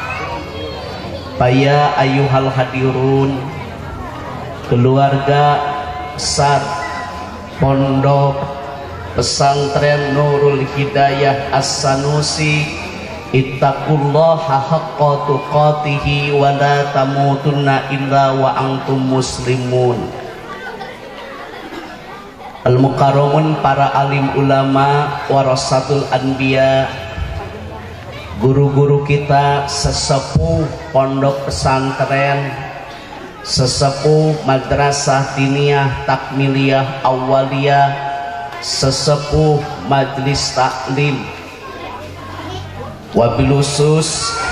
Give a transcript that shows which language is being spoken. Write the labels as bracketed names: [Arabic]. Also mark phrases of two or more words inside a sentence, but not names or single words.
[Arabic] فيا أيها الحاضرون, keluarga besar Pondok Pesantren Nurul Hidayah As-Sanusi, اتقوا الله حق تقاته ولا تموتن إلا وأنتم مسلمون. [Indonesian] Al-mukarramun, para alim ulama, [Arabic] ورثة الأنبياء, [Indonesian] guru-guru kita, sesepuh pondok pesantren, sesepuh madrasah diniyah takmiliyah awaliyah, sesepuh majlis taklim, [Arabic] وبالخصوص